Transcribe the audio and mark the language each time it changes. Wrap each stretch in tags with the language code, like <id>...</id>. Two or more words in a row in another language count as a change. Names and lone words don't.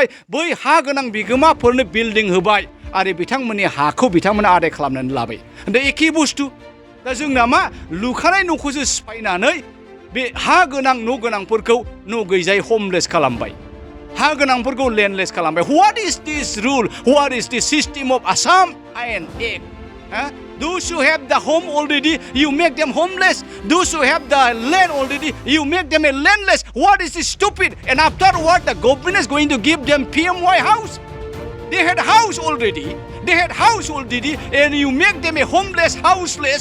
<brx>बै हा गोनां बिगोमाफोरनो बिल्डिं होबाय आरो बिथांमोननि हाखौ बिथांमोना आदाय खालामनानै लाबाय दा एखे बुस्थु दा जोंना मा लुखानाय न'खौसो सिफायनानै बे हा गोनां न' गोनांफोरखौ न' गैजायै ह'मलेस खालामबाय हा गोनांफोरखौ लेन्डलेस खालामबाय</brx> <en>what is this rule what is this system of Assam आयेन act Those who have the home already, you make them homeless. Those who have the land already, you make them a landless. What is this stupid? And after what, the government is going to give them PMY house. They had house already. They had house already, and you make them a homeless, houseless.</en>